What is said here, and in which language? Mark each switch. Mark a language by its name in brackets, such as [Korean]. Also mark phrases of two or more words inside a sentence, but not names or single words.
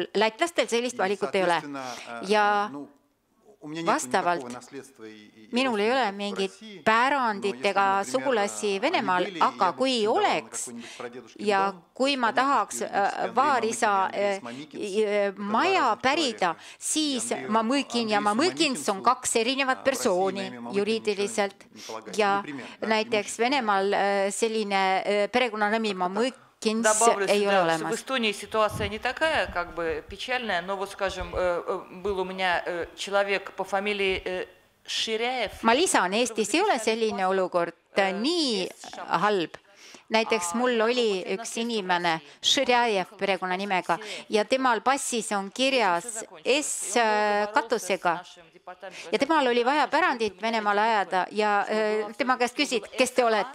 [Estonian] Lätlastel sellist valikut ei ole. Ja vastavalt minul ei ole mingit pärandit ega sugulasi Venemaal, aga kui oleks ja kui ma tahaks vaarisa maja pärida, siis Mamõkin ja Mamõkins on 2 erinevat persooni juriidiliselt ja näiteks Venemaal selline perekonnanimi Mamõkins ei ole olemas. [Russian] В Эстонии ситуация не такая, как бы печальная, но вот, скажем, был у меня человек по фамилии Ширяев. [Estonian] Ma lisan, Eestis ei ole selline olukord nii halb. Näiteks mul oli üks inimene Širjajev perekonnanimega ja temal passis on kirjas S katusega. Ja temal oli vaja pärandit Venemaal ajada ja tema käest küsid, kes te olete.